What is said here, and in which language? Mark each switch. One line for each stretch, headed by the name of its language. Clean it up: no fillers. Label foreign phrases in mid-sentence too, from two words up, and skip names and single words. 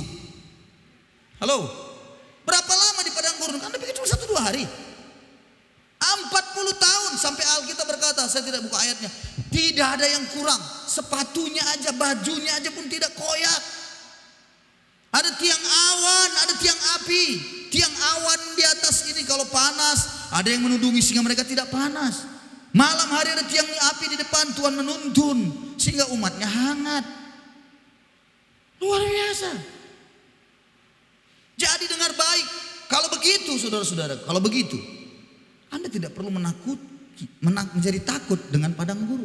Indonesian: Halo, berapa lama di padang gurun? Anda pikir cuma 1-2 hari? 40 tahun sampai Alkitab berkata, saya tidak buka ayatnya. Tidak ada yang kurang. Sepatunya aja, bajunya aja pun tidak koyak. Ada tiang awan, ada tiang api. Tiang awan di atas ini kalau panas, ada yang menudungi sehingga mereka tidak panas. Malam hari ada tiang api di depan, Tuhan menuntun sehingga umatnya hangat. Luar biasa. Jadi dengar baik, kalau begitu saudara-saudara, kalau begitu Anda tidak perlu menjadi takut dengan padang gurun.